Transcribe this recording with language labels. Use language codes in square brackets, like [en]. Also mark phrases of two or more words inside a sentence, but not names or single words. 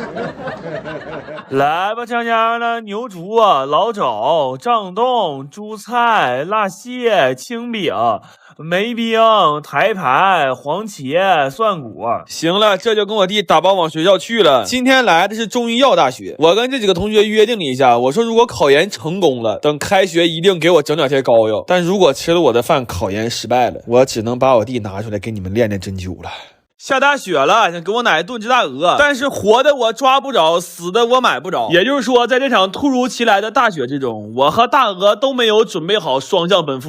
[zh] 來吧，香香的牛竹、老肘、漲凍、豬菜、辣蟹、青餅、梅冰、台牌、黃茄、蒜骨。行了，這就跟我弟打包往學校去了。今天來的是中醫藥大學，我跟這幾個同學約定了一下，我說如果考研成功了，等開學一定給我整2天膏藥，但如果吃了我的飯考研失敗了，我只能把我弟拿出來給你們練練針灸了。下大雪了，想给我奶炖只大鵝，但是活的我抓不着，死的我買不着。也就是說，在這場突如其來的大雪之中，我和大鵝都沒有準備好雙向奔赴。